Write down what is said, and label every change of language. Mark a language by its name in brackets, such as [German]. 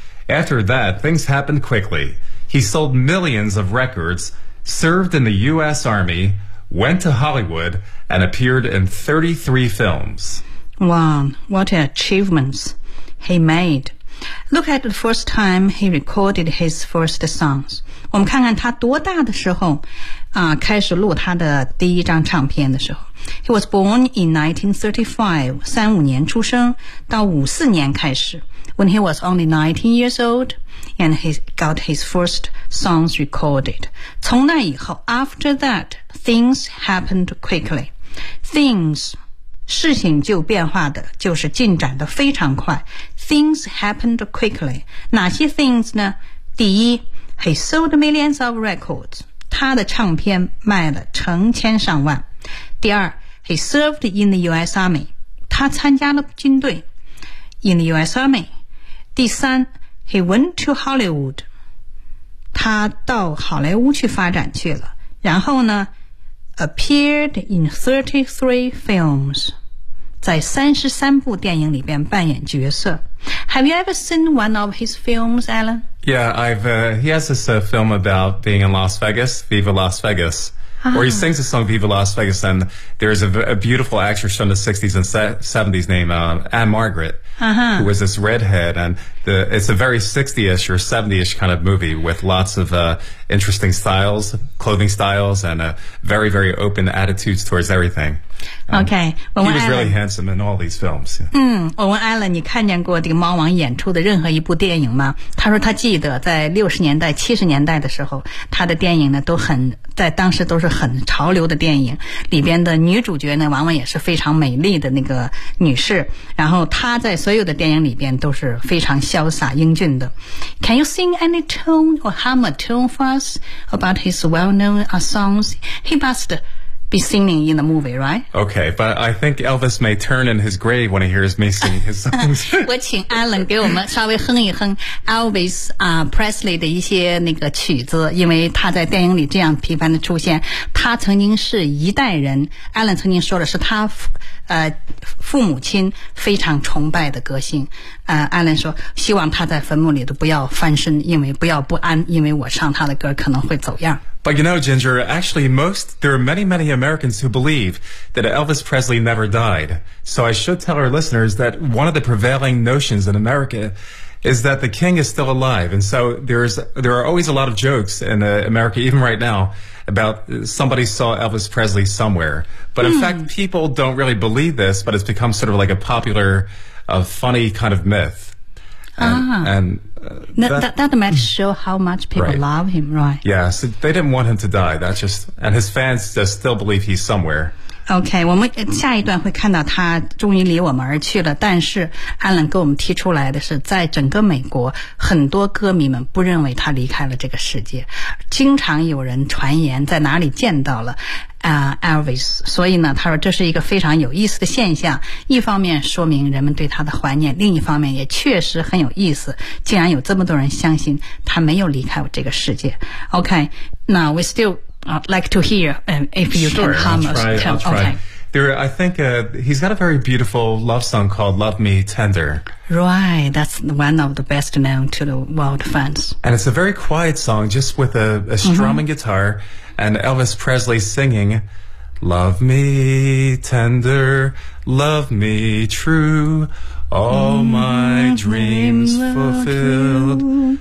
[English] After that, things happened quickly. He sold millions of records, served in the U.S. Army, went to Hollywood, and appeared in 33 films. Wow, what achievements he made. Look at the first time he recorded his first songs. [Chinese] 我们看看他多大的时候开始录他的第一张唱片的时候。 [English] He was born in 1935, [Chinese] 35年出生到54年开始。 [English] When he was only 19 years old, and he got his first songs recorded. [Chinese] 从那以后 [English] after that, things happened quickly. Things, [Chinese] 事情就变化的就是进展的非常快。 [English] Things happened quickly. [Chinese] 哪些 [English] things [Chinese] 呢？第一， [English] he sold millions of records. [Chinese] 他的唱片卖了成千上万。第二， [English] he served in the US Army. [Chinese] 他参加了军队。 [English] In the US Army. [Chinese] 第三 [English] ,he went to Hollywood. [Chinese] 他到好莱坞去发展去了。然后呢 [English] ,appeared in 33 films. [Chinese] 在33部电影里边扮演角色。 [English] Have you ever seen one of his films, Alan? Yeah, he has this film about being in Las Vegas, Viva Las Vegas. Where he sings the song Viva Las Vegas, and there's a beautiful actress from the 60s and 70s named Anne Margaret, who was this redhead, and it's a very 60-ish or 70-ish kind of movie with lots of interesting styles, clothing styles, and very, very open attitudes towards everything. Okay. He was really handsome in all these films. [Chinese] 我问 Alan, 你看见过这个猫王演出的任何一部电影吗？他说他记得在60年代、70年代的时候，他的电影呢都很在当时都是很潮流的电影，里边的女主角呢往往也是非常美丽的那个女士，然后她在所有的电影里边都是非常潇洒英俊的。 [English] Can you sing any tune or hum a tune for us about his well-known songs? He must be singing in the movie, right? Okay, but I think Elvis may turn in his grave when he hears me singing his songs. [Chinese] 我请 Alan 给我们稍微哼一哼 Elvis Presley 的一些那个曲子，因为他在电影里这样频繁的出现。他曾经是一代人， Alan 曾经说的是他父母亲非常崇拜的歌星。 Alan 说希望他在坟墓里都不要翻身，因为不要不安，因为我唱他的歌可能会走样。 [English] But you know, Ginger, actually there are many, many Americans who believe that Elvis Presley never died. So I should tell our listeners that one of the prevailing notions in America is that the king is still alive. And so there are always a lot of jokes in America, even right now, about somebody saw Elvis Presley somewhere. But in fact, people don't really believe this, but it's become sort of like a popular, funny kind of myth. That might show how much people love him, right? Yeah, so they didn't want him to die. That's just, and his fans just still believe he's somewhere. [Chinese] Okay, 我们下一段会看到他终于离我们而去了，但是 Alan 给我们提出来的是，在整个美国，很多歌迷们不认为他离开了这个世界，经常有人传言在哪里见到了Elvis, 所以呢他说这是一个非常有意思的现象，一方面说明人们对他的怀念，另一方面也确实很有意思，竟然有这么多人相信他没有离开我这个世界。 [English] OK, now we still like to hear if you sure, can come. Sure, I'll try. I think he's got a very beautiful love song called Love Me Tender. Right, that's one of the best known to the world fans. And it's a very quiet song, just with a strumming guitar,and Elvis Presley singing, Love me tender, love me true, all my dreams fulfilled.